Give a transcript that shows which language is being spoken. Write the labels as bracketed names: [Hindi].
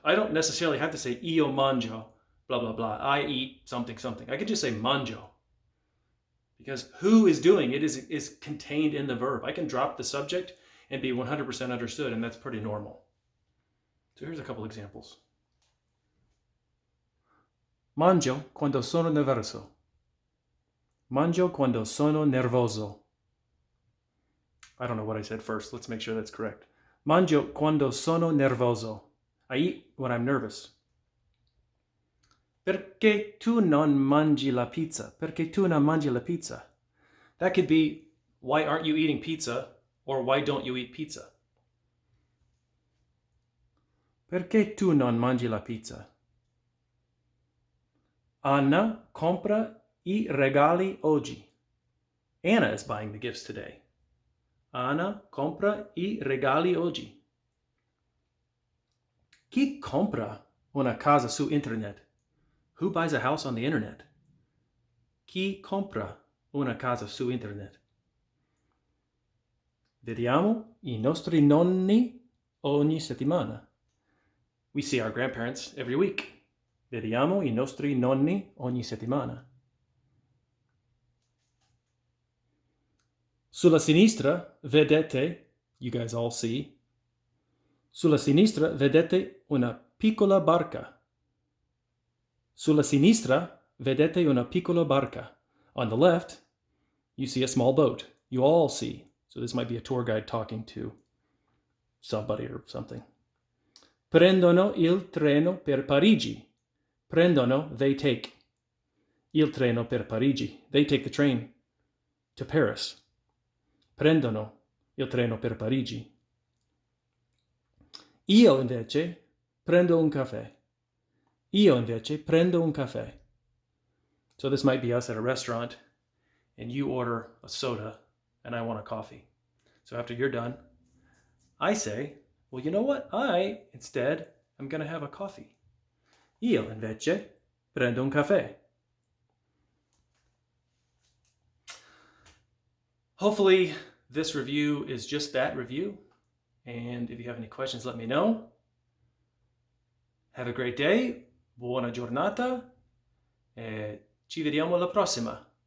[English] I don't necessarily have to say io mangio, blah, blah, blah. I eat something, something. I could just say mangio. Because who is doing it is contained in the verb. I can drop the subject and be 100% understood, and that's pretty normal. So here's a couple examples. [Italian] Mangio quando sono nervoso. Mangio quando sono nervoso. [English] I don't know what I said first. Let's make sure that's correct. [Italian] Mangio quando sono nervoso. [English] I eat when I'm nervous. [Italian] Perché tu non mangi la pizza? Perché tu non mangi la pizza? [English] That could be, why aren't you eating pizza? Or why don't you eat pizza? [Italian] Perché tu non mangi la pizza? Anna compra I regali oggi. [English] Anna is buying the gifts today. [Italian] Anna compra I regali oggi. Chi compra una casa su internet? [English] Who buys a house on the internet? [Italian] Chi compra una casa su internet? Vediamo I nostri nonni ogni settimana. [English] We see our grandparents every week. [Italian] Vediamo I nostri nonni ogni settimana. Sulla sinistra vedete, [English] you guys all see, [Italian] sulla sinistra vedete una piccola barca. Sulla sinistra vedete una piccola barca. [English] On the left, you see a small boat. You all see. So this might be a tour guide talking to somebody or something. [Italian] Prendono il treno per Parigi. Prendono, [English] they take. [Italian] Il treno per Parigi. [English] They take the train to Paris. [Italian] Prendono il treno per Parigi. Io invece prendo un caffè. Io invece prendo un caffè. [English] So this might be us at a restaurant, and you order a soda, and I want a coffee. So after you're done, I say, well, you know what? I, instead, am going to have a coffee. [Italian] Io invece prendo un caffè. [English] Hopefully, this review is just that review. And if you have any questions, let me know. Have a great day. [Italian] Buona giornata. Ci vediamo alla prossima.